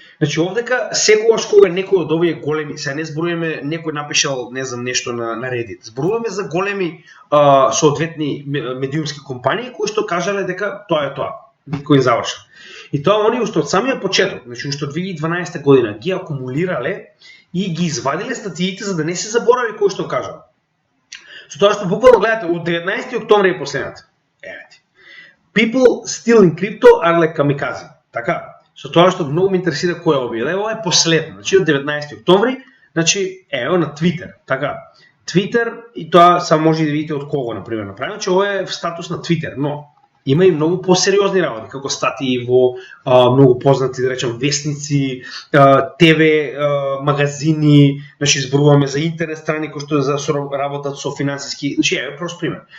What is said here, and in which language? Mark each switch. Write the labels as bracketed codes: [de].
[mk] Значи овдека секогаш кога некој од овие големи, сега не зборуваме некој напишал не знам нешто на Reddit, зборуваме за големи соодветни медиумски компании кои што кажале дека тоа е тоа, Биткоин завршил. И тоа они уште од самиот почеток, значи уште од 2012 година ги акумулирале и ги извадиле статиите за да не се заборави кој што кажал. Со тоа што буквално гледате од 19 октомври е последната. Евете. [en] People still in crypto are like kamikaze. [mk] Така. Со тоа што многу ме интересира кој е објавил. Ова е последно, значи од 19 октомври, значи ево на Twitter, така. Twitter и тоа само може да видите од кого например направено, че ова е статус на Twitter, но има и многу посериозни работи, како статии во многу познати, да речем, вестници, ТВ, магазини, значи зборуваме за интернет страни кои што работат со финансиски, значи е прост пример.